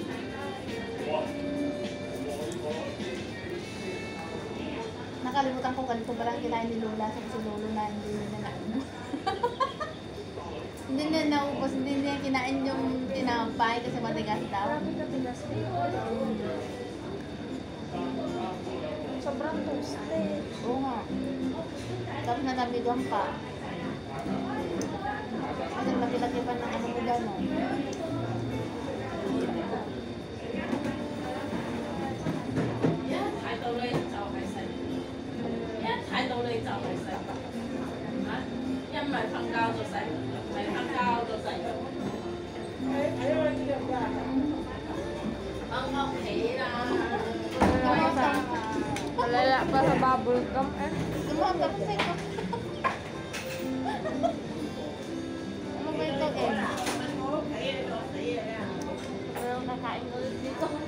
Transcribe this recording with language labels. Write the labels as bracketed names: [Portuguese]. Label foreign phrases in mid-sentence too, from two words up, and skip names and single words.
[Filipino] Nakalimutan ko ganito ba lang kinain ni Lola sa si Lolo na hindi niya na hindi niya naubos, hindi niya kinain yung tinapay kasi matigas daw. Marami ka tigas dito. Sobrang toasted. Oo nga. Tapos nanabigan pa. Kasi laki-laki pa ng ano mo gano'n. [Cantonese] 睇到你就係食嚇，一唔係瞓覺就食，唔係瞓覺就食。 [Filipino] ang okay na. Malala pa sa bubble gum eh. Lumabas kasi ko. Ano ba ito eh? Parang nakain ulit dito.